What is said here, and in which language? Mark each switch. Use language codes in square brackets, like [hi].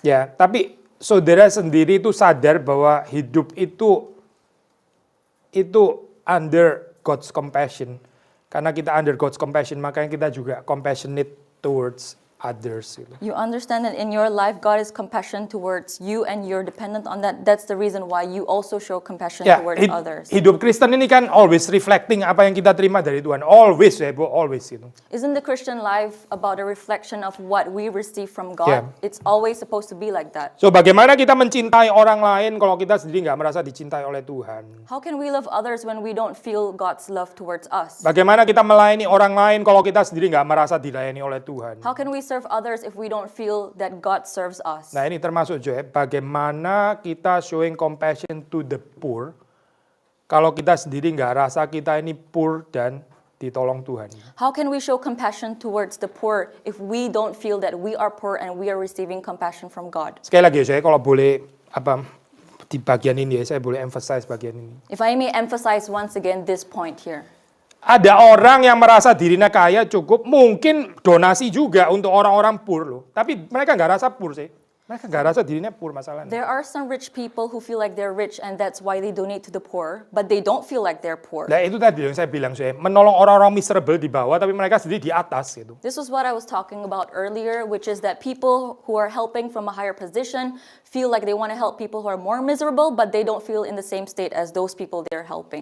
[id] Ya, tapi saudara sendiri itu sadar bahwa hidup itu [en] under God's compassion. [id] Karena kita [en] under God's compassion, [id] makanya kita juga [en] compassionate towards others. [id] Gitu. [en] You understand that in your life, God is compassionate towards you and you're dependent on that. That's the reason why you also show compassion [id] Ya, [en] towards others. [id] hidup Kristen ini kan [en] always reflecting [id] apa yang kita terima dari Tuhan. Always ya, Bu, always gitu. [en] Isn't the Christian life about a reflection of what we receive from God? Yeah. It's always supposed to be like that. [id] So bagaimana kita mencintai orang lain kalau kita sendiri nggak merasa dicintai oleh Tuhan? [en] How can we love others when we don't feel God's love towards us? [id] Bagaimana kita melayani orang lain kalau kita sendiri nggak merasa dilayani oleh Tuhan? [en] How can we serve others if we don't feel that God serves us? [id] Nah ini termasuk juga bagaimana kita [en] showing compassion to the poor [id] kalau kita sendiri nggak rasa kita ini poor dan ditolong Tuhan. [en] How can we show compassion towards the poor if we don't feel that we are poor and we are receiving compassion from God? [id] Sekali lagi saya kalau boleh di bagian ini ya saya boleh emphasize bagian ini. [en] If I may emphasize once again this point here. [id] Ada orang yang merasa dirinya kaya cukup, mungkin donasi juga untuk orang-orang poor loh. Tapi mereka nggak rasa poor sih. Mereka nggak rasa dirinya poor masalahnya. [en] There are some rich people who feel like they're rich and that's why they donate to the poor, but they don't feel like they're poor. [id] Nah itu tadi yang saya bilang, saya menolong orang-orang miserable di bawah, tapi mereka sendiri di atas gitu. [en] This was what I was talking about earlier, which is that people who are helping from a higher position feel like they want to help people who are more miserable, but they don't feel in the same state as those people they're helping.